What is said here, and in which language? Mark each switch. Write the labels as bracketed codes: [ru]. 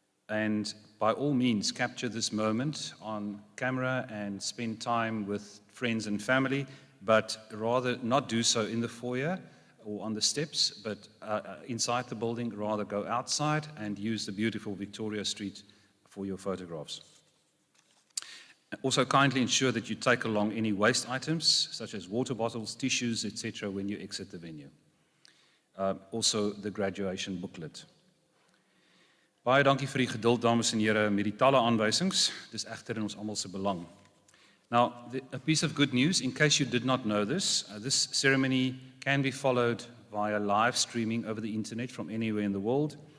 [en] And by all means, capture this moment on camera and spend time with friends and family, but rather not do so in the foyer or on the steps, but inside the building, rather go outside and use the beautiful Victoria Street for your photographs. Also kindly ensure that you take along any waste items, such as water bottles, tissues, etc. when you exit the venue. Also the graduation booklet. [af] Baie dankie vir die geduld, dames en here, met die talle aanwysings. Dis egter in ons almal se belang. [en] Now, a piece of good news, in case you did not know this, this ceremony can be followed via live streaming over the internet from anywhere in the world.